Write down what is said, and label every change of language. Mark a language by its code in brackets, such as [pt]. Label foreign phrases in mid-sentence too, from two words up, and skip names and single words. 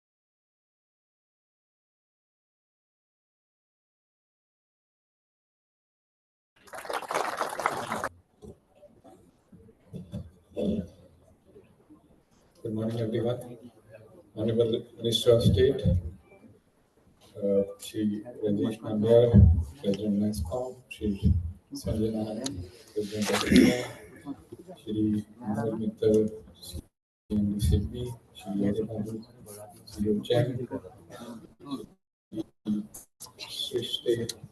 [en] Good morning, everyone. Honorable Minister of State, Shri Rajesh Nambiar, President Mahakumbh, Shri Sanjay Narayan, President of India, Shri Mittal, CMD Shri Yadav, Jen, Srishti,